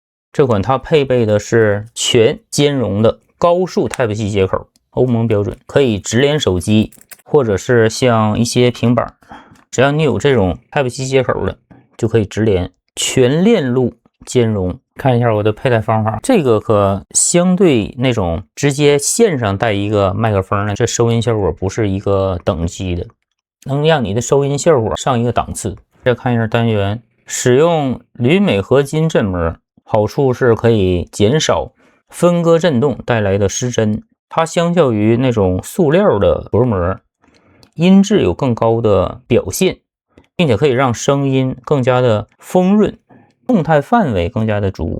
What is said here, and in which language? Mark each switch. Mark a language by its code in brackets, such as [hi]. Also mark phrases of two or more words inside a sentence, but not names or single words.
[zh] 這款它配備的是全兼容的高速 Type-C 接口，歐盟標準，可以直連手机，或者是像一些平板，只要你有這種 Type-C 接口的，就可以直连，全链路兼容。看一下我的佩戴方法，这个可相对那种直接线上带一个麦克風呢，這收音效果不是一個等級的，能讓你的收音效果上一個檔次。再看一下單元，使用鋁鎂合金振膜，好處是可以減少分割震動帶來的失真。它相較於那種塑料的薄膜，音質有更高的表現，並且可以讓聲音更加的豐潤，動態範圍更加的足。